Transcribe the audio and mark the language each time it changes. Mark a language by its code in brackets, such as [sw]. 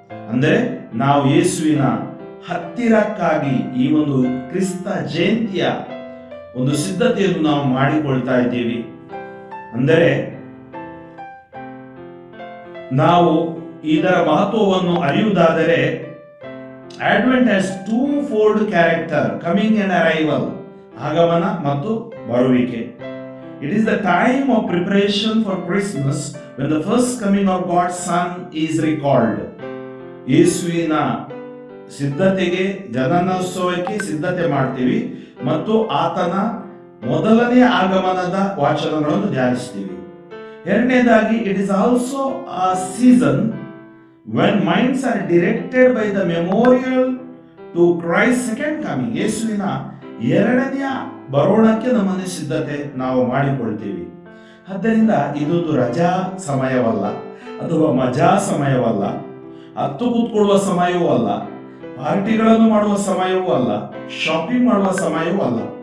[kn] ಅಂದರೆ ನಾವು ಯೇಸುವಿನ ಹತ್ತಿರಕ್ಕಾಗಿ ಈ ಒಂದು ಕ್ರಿಸ್ತ ಜಯಂತಿಯ ಒಂದು ಸಿದ್ಧತೆಯನ್ನು ನಾವು ಮಾಡಿಕೊಳ್ತಾ ಇದ್ದೀವಿ. ಅಂದರೆ ನಾವು ಇದರ ಮಹತ್ವವನ್ನು ಅರಿಯುವುದಾದರೆ, [en] Advent has two-fold character, coming and arrival, [kn] ಆಗಮನ ಮತ್ತು ಬರುವಿಕೆ. [en] It is the time of preparation for Christmas when the first coming of God's Son is recalled. [kn] ಯೇಸುವಿನ ಸಿದ್ಧತೆಗೆ, ಜನನೋತ್ಸವಕ್ಕೆ ಸಿದ್ಧತೆ ಮಾಡ್ತೀವಿ ಮತ್ತು ಆತನ ಮೊದಲನೇ ಆಗಮನದ ವಾಚನಗಳನ್ನು ಧ್ಯಾನಿಸ್ತೀವಿ. [en] ಎರಡನೇದಾಗಿ, it is also a season when minds are directed by the memorial to Christ's second coming. [kn] ಯೇಸುವಿನ ಎರಡನೆಯ ಬರೋಣಕ್ಕೆ ನಮ್ಮನ್ನು ಸಿದ್ಧತೆ ನಾವು ಮಾಡಿಕೊಳ್ತೀವಿ. ಆದ್ದರಿಂದ ಇದೊಂದು ರಜಾ ಸಮಯವಲ್ಲ ಅಥವಾ ಮಜಾ ಸಮಯವಲ್ಲ, ಹತ್ತು ಕೂತ್ಕೊಳ್ಳುವ ಸಮಯವೂ ಅಲ್ಲ, ಪಾರ್ಟಿಗಳನ್ನು ಮಾಡುವ ಸಮಯವೂ ಅಲ್ಲ, ಶಾಪಿಂಗ್ ಮಾಡುವ ಸಮಯವೂ ಅಲ್ಲ.